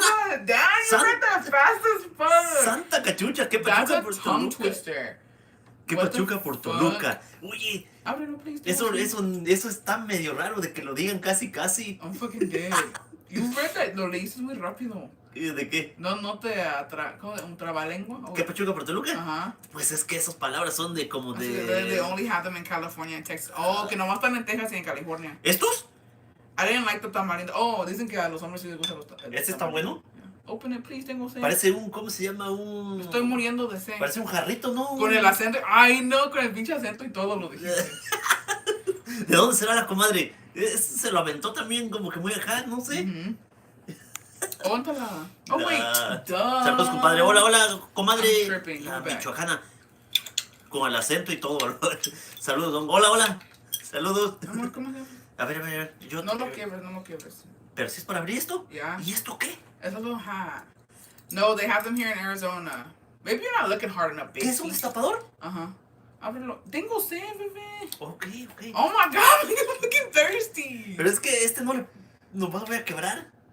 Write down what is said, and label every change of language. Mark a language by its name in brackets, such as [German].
[English] Damn, you read that fast as fuck. [Spanish] Santa cachucha, ¿qué pachuca por [English] tongue [Spanish] Toluca? [English] Twister. [Spanish] ¿Qué pachuca por Toluca? Oye, Ábrelo, [English] please. [Spanish] eso está medio raro de que lo digan casi. [English] I'm fucking dead. You read that, [Spanish] lo leíste muy rápido. ¿De qué? No te un trabalengua. ¿Qué pachuca por Toluca? Ajá. Pues es que esas palabras son de como de... [English] They only have them in California and Texas. [Spanish] Oh, que nomás están en Texas y en California. ¿Estos? [English] I didn't like the tamarindo. [Spanish] Oh, dicen que a los hombres sí les gusta los tamarindo. ¿Este está bueno? [English] Yeah. Open it, please, [Spanish] tengo sed. Parece ¿cómo se llama? Estoy muriendo de sed. Parece un jarrito, ¿no? Con el acento. Ay, no, con el pinche acento y todo lo dijiste. ¿De dónde será la comadre? Se lo aventó también como que muy acá, no sé. [English] Óntala. Oh, wait. Duh. [Spanish] Saludos, compadre. Hola, comadre. [English] I'm tripping. [Spanish] La michoacana. Con el acento y todo. Saludos, don. Hola. Saludos. Amor, ¿cómo se llama? A ver. No lo quiebres. ¿Pero si es para abrir esto? Yeah. ¿Y esto qué? [English] It's a little hot. No, they have them here in Arizona. Maybe you're not looking hard enough, baby. [Spanish] ¿Qué es un destapador? Ajá. Ábrelo. Tengo sed, bebé. Ok. [English] Oh my god, I'm looking thirsty. [Spanish] Pero es que no lo voy a quebrar.